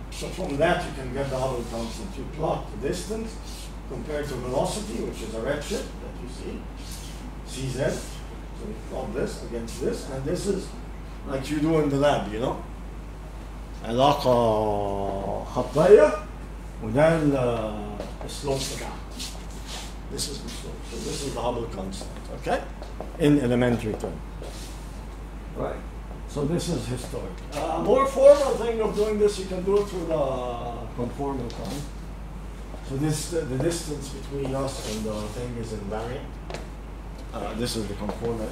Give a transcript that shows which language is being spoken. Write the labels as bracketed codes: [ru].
[en] So from that you can get the Hubble constant. You plot the distance compared to velocity, which is a redshift that you see, CZ. So you plot this against this, and this is like you do in the lab, you know. [ar] علاقة خطية وده السلوب بتاعها. [en] This is the slope. So this is the Hubble constant, okay? In elementary terms. Right. So this is historic. More formal thing of doing this, you can do it through the conformal time. So this the distance between us and the thing is invariant. This is the conformal.